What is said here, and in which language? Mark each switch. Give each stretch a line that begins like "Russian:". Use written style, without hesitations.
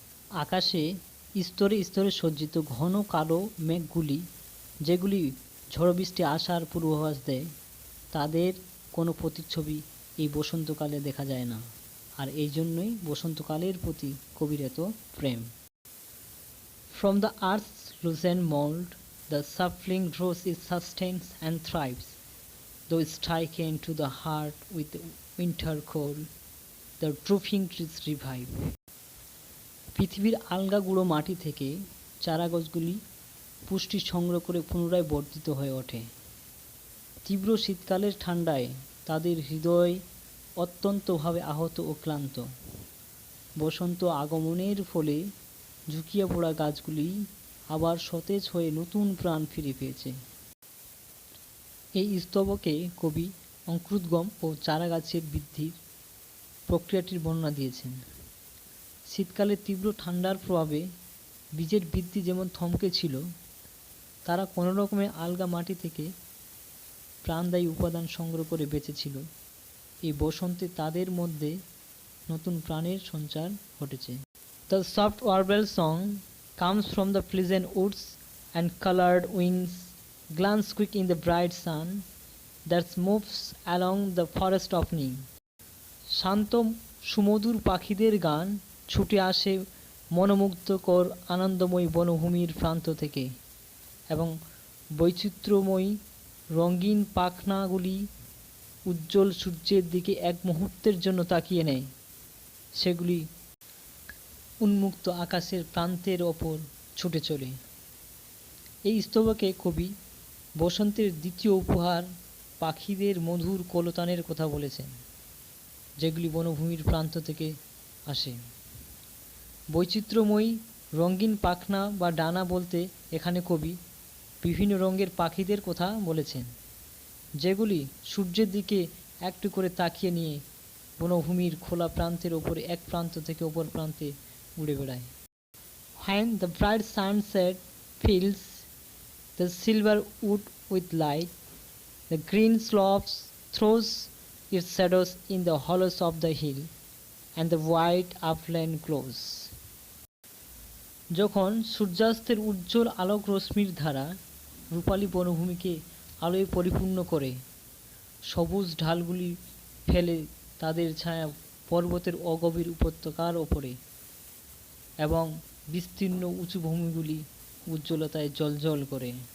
Bangla: আকাশে স্তরে স্তরে সজ্জিত ঘন কালো মেঘগুলি, যেগুলি ঝড় বৃষ্টি আসার পূর্বাভাস দেয়, তাদের কোনো প্রতিচ্ছবি এই বসন্তকালে দেখা যায় না। আর এই জন্যই বসন্তকালের প্রতি কবির এত প্রেম।
English: From the earth's loosened mold, the sapling grows, it sustains and thrives. Though stricken to the heart with winter cold, the drooping trees revive.
Bangla: পৃথিবীর আলগা গুঁড়ো মাটি থেকে চারাগাছগুলি পুষ্টি সংগ্রহ করে পুনরায় বর্ধিত হয়ে ওঠে। তীব্র শীতকালের ঠান্ডায় তাদের হৃদয় অত্যন্তভাবে আহত ও ক্লান্ত। বসন্ত আগমনের ফলে ঝুঁকিয়ে পড়া গাছগুলি আবার সতেজ হয়ে নতুন প্রাণ ফিরে পেয়েছে। এই স্তবকে কবি অঙ্কুরোদ্গম ও চারাগাছের বৃদ্ধির প্রক্রিয়াটির বর্ণনা দিয়েছেন। শীতকালে তীব্র ঠান্ডার প্রভাবে বীজের বৃদ্ধি যেমন থমকে ছিল, তারা কোনোরকমে আলগা মাটি থেকে প্রাণদায়ী উপাদান সংগ্রহ করে বেঁচেছিল। এই বসন্তে তাদের মধ্যে নতুন প্রাণের সঞ্চার ঘটেছে।
English: The soft warble song comes from the pleasant woods, and colored wings glance quick in the bright sun that moves along the forest opening.
Bangla: শান্ত সুমধুর পাখিদের গান ছুটে আসে মনোমুগ্ধকর আনন্দময়ী বনভূমির প্রান্ত থেকে, এবং বৈচিত্র্যময়ী রঙিন পাখনাগুলি উজ্জ্বল সূর্যের দিকে এক মুহূর্তের জন্য তাকিয়ে নেয়। সেগুলি উন্মুক্ত আকাশের প্রান্তের ওপর ছুটে চলে। এই স্তবকে কবি বসন্তের দ্বিতীয় উপহার পাখিদের মধুর কলতানের কথা বলেছেন, যেগুলি বনভূমির প্রান্ত থেকে আসে। বৈচিত্র্যময়ী রঙিন পাখনা বা ডানা বলতে এখানে কবি বিভিন্ন রঙের পাখিদের কথা বলেছেন, যেগুলি সূর্যের দিকে একটু করে তাকিয়ে নিয়ে বনভূমির খোলা প্রান্তের ওপরে এক প্রান্ত থেকে অপর প্রান্তে উড়ে বেড়ায়।
English: When the bright sunset fills the silver wood with light, the green slopes throws its shadows in the hollows of the hill, and the white upland glows.
Bangla: যখন সূর্যাস্তের উজ্জ্বল আলোক রশ্মির ধারা রূপালী বনভূমিকে আলোয় পরিপূর্ণ করে, সবুজ ঢালগুলি ফেলে তাদের ছায়া পর্বতের অগভীর উপত্যকার ওপরে, এবং বিস্তীর্ণ উঁচু ভূমিগুলি উজ্জ্বলতায় জ্বলজ্বল করে।